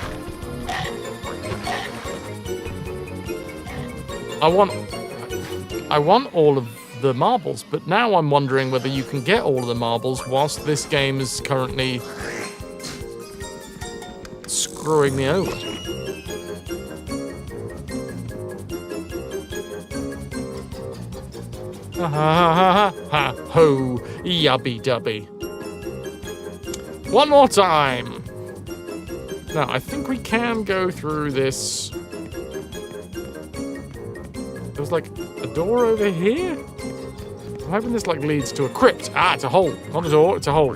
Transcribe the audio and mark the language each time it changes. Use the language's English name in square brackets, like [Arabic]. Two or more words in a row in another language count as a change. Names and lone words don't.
[English] I want all of the marbles, but now I'm wondering whether you can get all of the marbles whilst this game is currently screwing me over. Ha ha ha ha ho, yubby dubby. One more time. Now, I think we can go through this. There's like a door over here? I'm hoping this like leads to a crypt. Ah, it's a hole. Not a door, it's a hole.